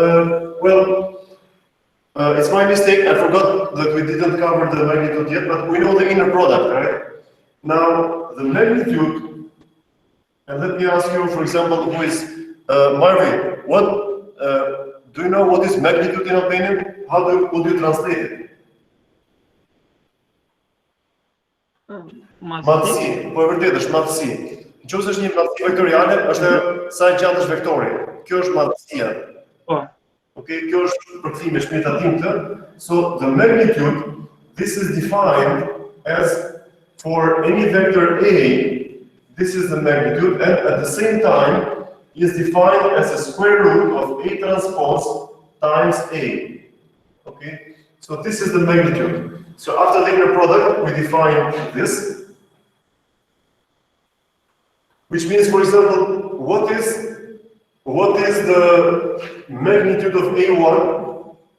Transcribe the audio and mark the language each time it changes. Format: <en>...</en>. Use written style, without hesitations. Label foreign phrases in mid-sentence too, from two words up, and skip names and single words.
<en>It's my mistake, I forgot that we didn't cover the magnitude yet, but we know the inner product, right? Now, the magnitude, and let me ask you, for example, who is Marvin, do you know what is magnitude in Albanian? Would you translate it?</en> <sq>Madhësi, po e vërtet është madhësi. Nëse është një madhësi vektoriale, është sa e gjatë është vektori. Kjo është madhësia. Okay, kjo është përkthimi shpejtatim të.</sq> <en>So the magnitude, this is defined as for any vector A, this is the magnitude, and at the same time is defined as a square root of A transpose times A. Okay, so this is the magnitude. So after the inner product, we define this, which means, for example, what is the magnitude of A1?</en>